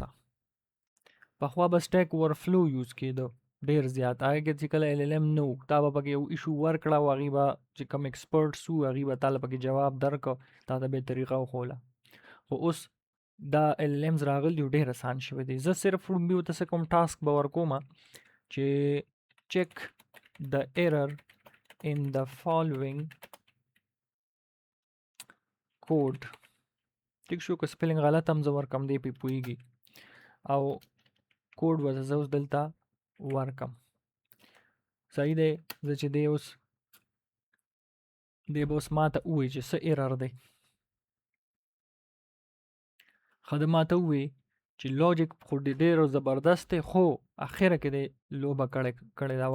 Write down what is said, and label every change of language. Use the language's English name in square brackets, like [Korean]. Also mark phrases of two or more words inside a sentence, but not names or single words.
[Pashto] پخوا به سټیک اوورفلو یوز کېده ډېر زیات هغې کې چې کله ایل ایل ایم نه و تا به پکې یو ایشو ورکړه او هغې به چې کوم ایکسپرټس وو هغې به تا له پکې جواب درکړه تا ته به یې طریقه وښوله. خو اوس دا ایل ایل ایمز راغلي ډېر اسان شوی دی. زه صرف ړومبي ورته څه کوم ټاسک به ورکوم چې [English] check the error in the following code. [Pashto] ټیک شو، که سپیلنګ غلط هم زه ورکم دی پې پوهېږي او کوډ به زه اوس دلته ورکم. صحیح دی. زه چې دی اوس به اوس ما ته ووایي چې څه ایرر دی. ښه ده ما ته ووایي چې لاجیک خو ډېر زبردست دی خو اخره کې دی لوبه کړې ده.